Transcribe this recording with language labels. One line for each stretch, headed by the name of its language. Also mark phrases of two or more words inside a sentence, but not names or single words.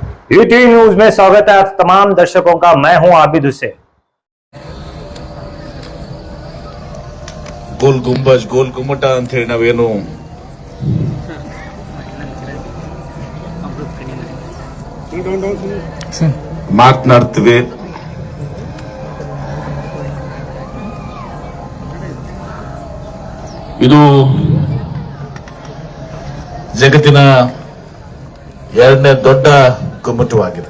Hindi: ईटीवी न्यूज में स्वागत है आप तमाम दर्शकों का। मैं हूं आबिद हुसैन।
Kannada: ಗೋಲ್ ಗುಮ್ಮಟ ಅಂತ ಹೇಳಿ ನಾವೇನು ಮಾತನಾಡ್ತೀವಿ. ಇದು ಜಗತ್ತಿನ ಎರಡನೇ ದೊಡ್ಡ ಗುಮ್ಮಟವಾಗಿದೆ.